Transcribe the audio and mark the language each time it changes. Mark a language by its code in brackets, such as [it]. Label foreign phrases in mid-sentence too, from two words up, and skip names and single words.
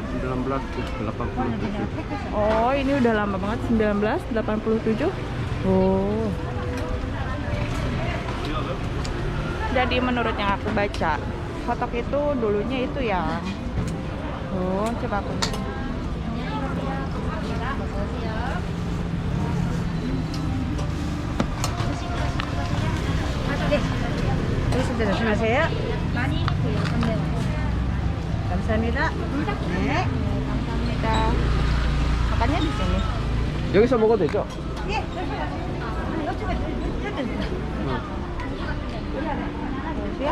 [id] 1987. oh ini udah lama banget 1987. Oh. Jadi menurut yang aku baca, hotdog itu dulunya itu yang coba aku. [ko] 여기 진짜 조심하세요. 감사합니다. 네. [id] Kita makannya di sini. [ko] 여기서 먹어도 되죠? 예. 이쪽에 [id] Ya.